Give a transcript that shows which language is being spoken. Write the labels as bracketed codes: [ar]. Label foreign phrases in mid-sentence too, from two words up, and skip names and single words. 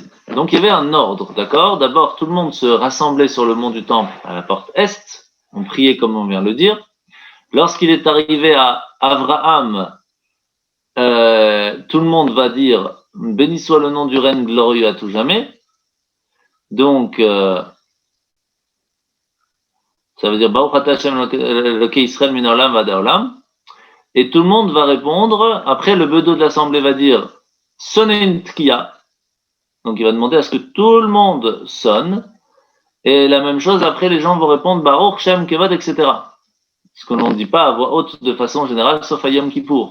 [fr] Donc il y avait un ordre, d'accord? D'abord, tout le monde se rassemblait sur le mont du Temple à la porte est, on priait comme on vient de le dire. Lorsqu'il est arrivé à Abraham, tout le monde va dire « Béni soit le nom du règne glorieux à tout jamais ». Donc, ça veut dire « [he] ברוך אתה השם אלוקי ישראל מן העולם ועד העולם ». [fr] Et tout le monde va répondre. Après, le bedeau de l'assemblée va dire « Sonnez une tkiya ». Donc, il va demander à ce que tout le monde sonne. Et la même chose, après, les gens vont répondre « [he] ברוך שם כבוד [fr] », etc. Ce que l'on ne dit pas à voix haute de façon générale, sauf à Yom Kippour.